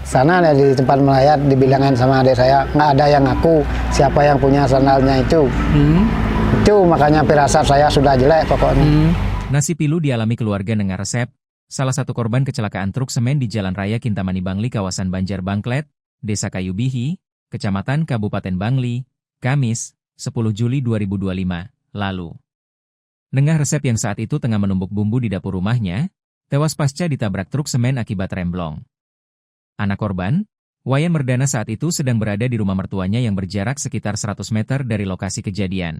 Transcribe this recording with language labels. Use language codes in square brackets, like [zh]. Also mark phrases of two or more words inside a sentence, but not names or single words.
[id] sana di tempat melayat dibilangin sama adik saya nggak ada yang ngaku siapa yang punya sandalnya itu. Itu makanya firasat saya sudah jelek pokoknya. Nasib pilu dialami keluarga Nengah Resep, salah satu korban kecelakaan truk semen di Jalan Raya Kintamani Bangli kawasan Banjar Bangklet, Desa Kayu Bihi, Kecamatan Kabupaten Bangli, Kamis, 10 Juli 2025, lalu. Nengah Resep yang saat itu tengah menumbuk bumbu di dapur rumahnya, tewas pasca ditabrak truk semen akibat remblong. Anak korban, Wayan Merdana saat itu sedang berada di rumah mertuanya yang berjarak sekitar 100 meter dari lokasi kejadian.